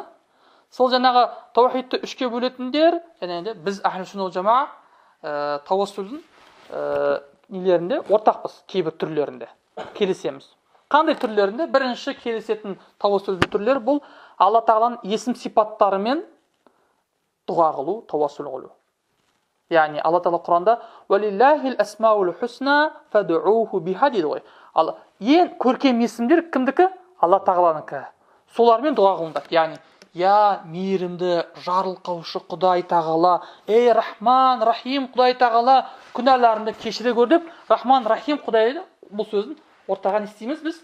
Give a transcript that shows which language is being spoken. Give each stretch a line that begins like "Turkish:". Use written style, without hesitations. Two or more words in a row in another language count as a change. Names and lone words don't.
Kazakh: Сол жаңағы таухидты үшке бөлетіндер, және біз
Arabic: أهل السنة والجماعة
Kazakh: тауассулдың нелерінде ортақпыз, кейбір түрлерінде келісеміз. Қандай түрлерінде? Бірінші келісетін тауассулдың түрлері бұл Алла тағаланың есім сипаттарымен дұға қылу, тауассул қылу. Яғни Алла тағала Құранда
Arabic: «ولله الأسماء الحسنى فادعوه بها»
Kazakh: дейді ғой. Ең көркем есімдер кімдікі? Алла тағаланікі. Солармен дұға қылыңдар. Яғни я мейірімді, жарылқаушы Құдай тағала, ей Рахман, Рахим Құдай тағала, күнәларымды кешіре көр деп, Рахман, Рахим Құдай бұл сөзін ортаға не істейміз біз?